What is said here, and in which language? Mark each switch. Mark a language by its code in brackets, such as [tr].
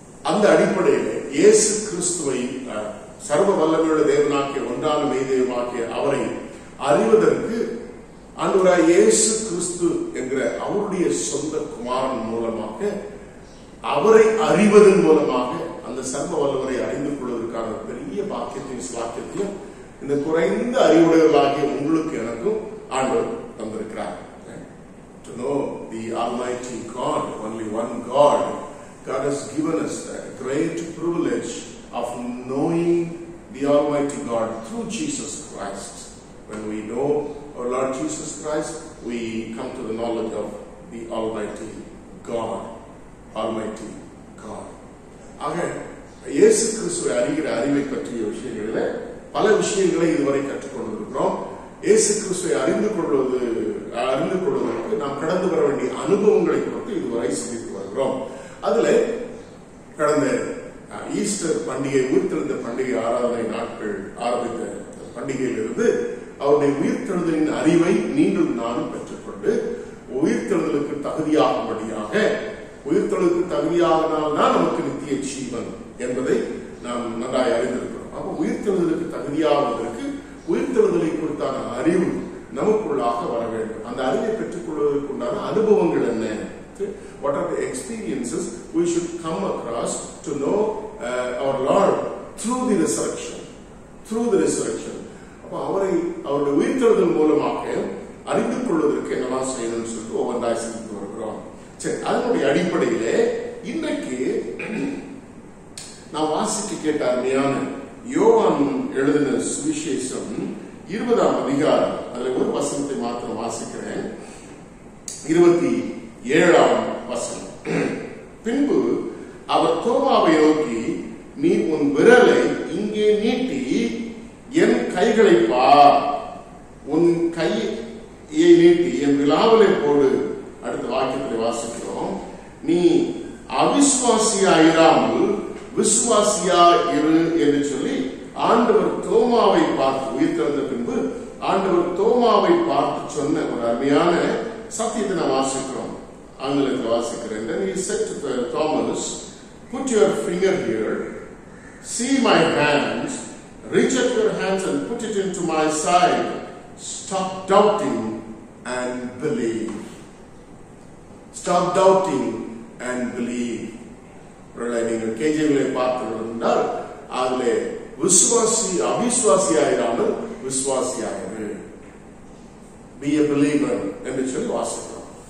[ta] அந்த அடிப்படையில் இயேசு கிறிஸ்துவை சர்வ வல்லமையுள்ள தேவனாகிய ஒன்றான மெய்தேவமாகிய அவரை அறிவதற்கு ஆண்டவராகிய இயேசு கிறிஸ்து என்கிற அவருடைய சொந்த குமாரன் மூலமாக அவரை அறிவதன் மூலமாக அந்த சர்வ வல்லவரை அறிந்து கொள்வதற்கான பெரிய பாக்கியத்தையும் சாக்கியத்தையும் இந்த குறைந்த அறிவுடையவர்களாகிய உங்களுக்கு எனக்கும் ஆண்டவர் தந்திருக்கிறார். [en] To know the Almighty God, only one God, God has given us the great privilege of knowing the Almighty God through Jesus Christ. When we know our Lord Jesus Christ, we come to the knowledge of the Almighty God. Almighty God. [ta] ஆக இயேசு கிறிஸ்துவை அறிகிற அறிவை பற்றிய விஷயங்களில் பல விஷயங்களை இதுவரை கற்றுக்கொண்டிருக்கிறோம். இயேசு கிறிஸ்துவை அறிந்து கொள்வதற்கு நாம் கடந்து வர வேண்டிய அனுபவங்களை குறித்து இதுவரை சிந்தித்து வருகிறோம். அதுல கடந்த ஈஸ்டர் பண்டிகை, உயிர்த்தெழுந்த பண்டிகை ஆராதனை நாட்கள் ஆரம்பித்த பண்டிகையிலிருந்து அவருடைய உயிர்த்தெழுதலின் அறிவை நீங்களும் நானும் பெற்றுக்கொண்டு உயிர்த்தெழுதலுக்கு தகுதியாகும்படியாக, உயிர்த்தெழுதலுக்கு தகுதியாகனால்தான் நமக்கு நித்திய ஜீவன் என்பதை நாம் நன்றாய் அறிந்திருக்கிறோம். அப்ப உயிர்த்தெழுதலுக்கு தகுதியாவதற்கு உயிர்த்தெழுதலை குறித்தான அறிவு நமக்குள்ளாக வர வேண்டும். அந்த அறிவை பெற்றுக் கொள்வதற்கு உண்டான அனுபவங்கள் என்ன? [en] What are the experiences we should come across to know our Lord through the resurrection? Through the resurrection. [ta] அப்ப அவருடைய உயிர்த்தெழுதல் மூலமாக அறிந்து கொள்வதற்கு என்னெல்லாம் செய்யணும்னு சொல்லிட்டு ஒவ்வொன்றாய் சிந்தித்து வருகிறோம். சரி, அதனுடைய அடிப்படையிலே இன்றைக்கு நான் வாசிக்க கேட்ட அருமையான யோவான் எழுதின சுவிசேஷம் 20ஆம் அதிகாரம், அதுல ஒரு வசனத்தை மாத்திரம் வாசிக்கிறேன். 27ஆம் வசனம். பின்பு அவர் தோமாவை நோக்கி, நீ உன் விரலை இங்கே நீட்டி என் கைகளை பார், உன் கையை நீட்டி என் விலாவலை போடு. அடுத்த வாக்கியத்தில் வாசிக்கிறோம், நீ அவிசுவாசியாயிராமல் விசுவாசியா இரு என்று சொல்லி ஆண்டவர் தோமாவை பார்த்து, உயிர்த்தெழுந்த பின்பு ஆண்டவர் தோமாவை பார்த்து சொன்ன ஒரு அருமையான சத்தியத்தை நான் வாசிக்கிறோம். ஆங்கிலத்தில் வாசிக்கிறேன். [en] Then he said to Thomas, put your finger here, see my hands, reach up your hands and put it into my side, stop doubting and believe. Stop doubting and believe. [ta] நீங்கள் கேஜிகளை பார்த்திருந்தால் அதிலே அவிசுவாசியாயிராமல் விசுவாசியாயிரு, [en] be a believer [ta] என்று சொல்லி வாசிக்கிறோம்.